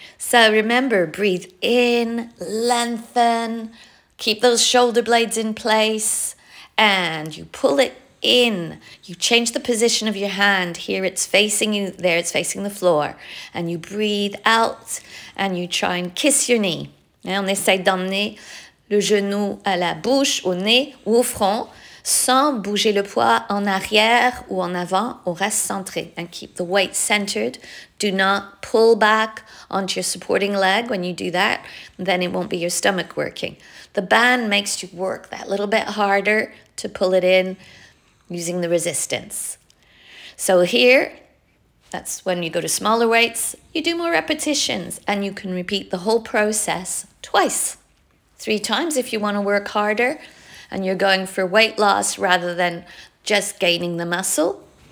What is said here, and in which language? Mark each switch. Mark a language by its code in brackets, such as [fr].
[en] So remember, breathe in, lengthen, keep those shoulder blades in place, and you pull it in. You change the position of your hand. Here it's facing you, there it's facing the floor. And you breathe out, and you try and kiss your knee. [fr] On essaye d'emmener le genou à la bouche, au nez ou au front, sans bouger le poids en arrière ou en avant. On reste centré. [en] And keep the weight centered. Do not pull back onto your supporting leg. When you do that, then it won't be your stomach working. The band makes you work that little bit harder to pull it in using the resistance. So here, that's when you go to smaller weights, you do more repetitions, and you can repeat the whole process twice, 3 times if you want to work harder and you're going for weight loss rather than just gaining the muscle.